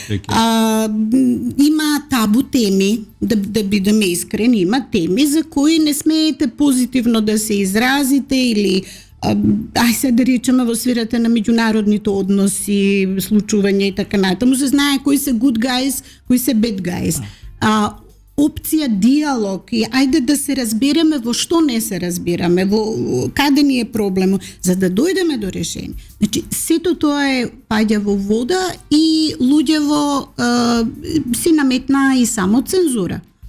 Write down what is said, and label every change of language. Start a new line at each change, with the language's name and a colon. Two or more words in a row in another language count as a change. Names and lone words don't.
Macedonian: Има табу теми, да бидеме искрени, има теми за кои не смеете позитивно да се изразите или се да речеме во сферата на меѓународните односи, случувања и така натаму, се знае кои се
English: good guys,
Macedonian: кои се
English: bad guys.
Macedonian: Опција диалог и ајде да се разбереме во што не се разбираме, во каде ни е проблемот, за да дојдеме до решение. Значи, сето тоа е паѓа во вода и луѓево си наметна и само цензура.